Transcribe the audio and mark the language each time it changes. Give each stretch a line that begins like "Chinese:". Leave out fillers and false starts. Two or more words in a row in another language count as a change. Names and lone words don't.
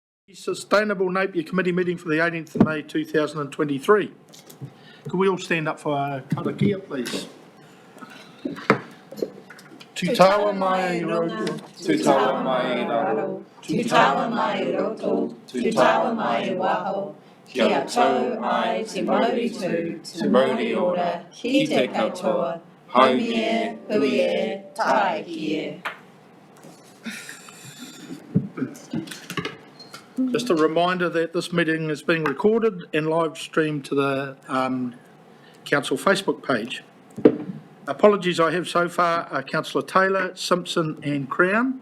English: Sustainable Napier Committee meeting for the 18th of May 2023. Can we all stand up for our karakia, please?
Māori: Te tawa mai roto, Te tawa mai raro, te tawa mai roto, te tawa mai waho, kia tau ai te mauri tū, te mauri ora, ki te katoa, haumi e, hui e, tae ki e.
English: Just a reminder that this meeting is being recorded and live streamed to the Council Facebook page. Apologies I have so far are Councillor Taylor, Simpson and Crown.